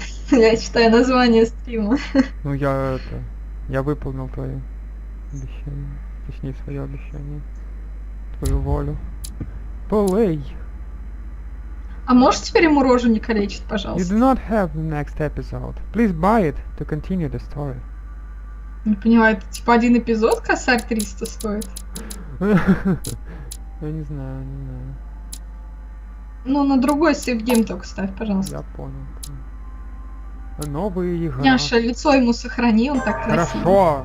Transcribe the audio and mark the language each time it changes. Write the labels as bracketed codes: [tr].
[ru] Я читаю название стрима. Ну я это... Я выполнил твое обещание. Точнее, свое обещание. Твою волю. Play. А можешь теперь ему рожу не калечить, [en] You [ru] пожалуйста? [en] do not have the next episode. Please buy it to continue the story. [ru] Не понимаю, это типа один эпизод косарь 300 стоит? Я не знаю, не знаю. Ну, на другой сейфгейм только ставь, пожалуйста. Я понял. Новые игры. Няша, лицо ему сохрани, он так красиво.